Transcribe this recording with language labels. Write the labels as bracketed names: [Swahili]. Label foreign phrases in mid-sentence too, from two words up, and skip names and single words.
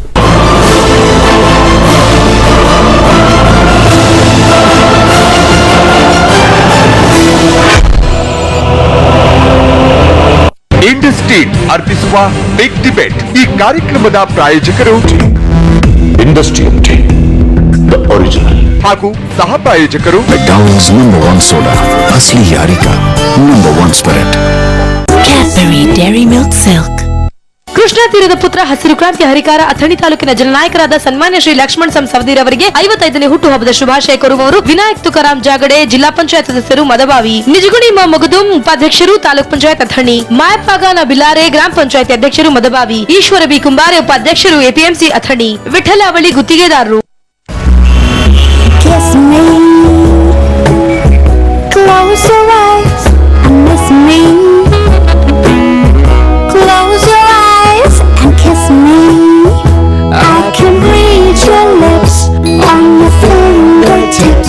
[Kannada] ಇಂಡಸ್ಟ್ರೀಟ್ ಅರ್ಪಿಸುವ ಬಿಗ್ ಡಿಬೇಟ್. ಈ ಕಾರ್ಯಕ್ರಮದ ಪ್ರಾಯೋಜಕರು [English] Industrial Tea, the Original, [Kannada] ಹಾಗೂ ಸಹ ಪ್ರಾಯೋಜಕರು [English] McDowell's #1 soda, [Hindi] असली यारी का [English] #1 spirit, Cadbury Dairy Milk Silk. [Kannada] ಕೃಷ್ಣಾ ತೀರದ ಪುತ್ರ, ಹಸಿರು ಕ್ರಾಂತಿ ಹರಿಕಾರ, ಅಥಣಿ ತಾಲೂಕಿನ ಜನನಾಯಕರಾದ ಸನ್ಮಾನ್ಯ ಶ್ರೀ ಲಕ್ಷ್ಮಣ್ ಸಂಸವದೀರ್ ಅವರಿಗೆ 55ನೇ ಹುಟ್ಟುಹಬ್ಬದ ಶುಭಾಶಯ ಕೋರುವವರು ವಿನಾಯಕ್ ತುಕಾರಾಮ್ ಜಾಗಡೆ, ಜಿಲ್ಲಾ ಪಂಚಾಯತ್ ಸದಸ್ಯರು ಮದಬಾವಿ, ನಿಜಗುಣಿ ಮೊಗದುಂ ಉಪಾಧ್ಯಕ್ಷರು, ತಾಲೂಕ್ ಪಂಚಾಯತ್ ಅಥಣಿ, ಮಾಯಪ್ಪಾಗಾನ ಬಿಲಾರೆ, ಗ್ರಾಮ ಪಂಚಾಯತ್ ಅಧ್ಯಕ್ಷರು ಮದಬಾವಿ, ಈಶ್ವರ ಬಿ ಕುಂಬಾರೆ, ಉಪಾಧ್ಯಕ್ಷರು, APMC ಅಥಣಿ, ವಿಠಲ ಅವಳಿ ಗುತ್ತಿಗೆದಾರರು. [English] Kiss me, I can read your lips on your fingertips.